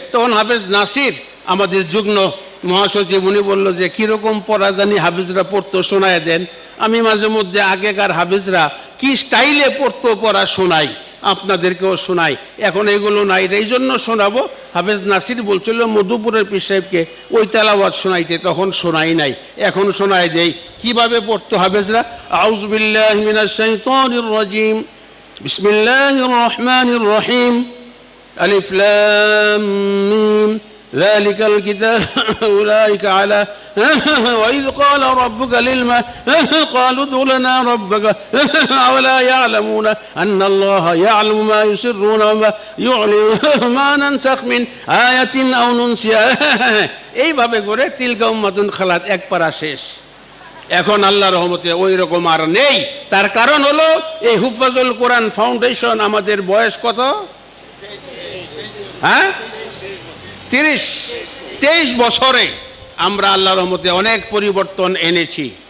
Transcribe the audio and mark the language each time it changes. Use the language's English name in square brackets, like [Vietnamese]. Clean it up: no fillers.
[Bangla] তখন হাফেজ নাসির আমাদের যুগ্ম মহাসচিব উনি বললো যে কীরকম পড়া জানি হাফিজরা পড়তো শোনায় দেন। আমি মাঝে মধ্যে আগেকার হাফিজরা কি স্টাইলে পড়তো পড়া শোনাই, আপনাদেরকেও শোনাই। এখন এগুলো নাই, এই জন্য শোনাবো। হাফেজ নাসির বলছিল মধুপুরের পীর সাহেবকে ওই তেলাওয়াত শোনাইতে, তখন শোনাই নাই, এখন শোনাই দেই। কিভাবে পড়তো হাফেজরা? [Arabic] আউযু বিল্লাহি মিনাশ শাইতানির রাজিম, বিসমিল্লাহির রহমানির রহিম, আলিফ লাম মিম, ذلك الكتاب أولئك على وإذ قال ربك قالوا ادع لنا ربك أولا يعلمون أن الله يعلم ما يسرون وما يعلنون ما ننسخ من آية أو ننسها [Bangla] এইভাবে করে [Arabic] তিলকা উম্মাতুন খালাত [Bangla] এক পারা শেষ। এখন আল্লাহর রহমতে ওই রকম আর নেই। তার কারণ হলো এই হুফাজুল কোরআন ফাউন্ডেশন। আমাদের বয়স কত? হ্যাঁ, 23 বছরে আমরা আল্লাহর রহমতে অনেক পরিবর্তন এনেছি।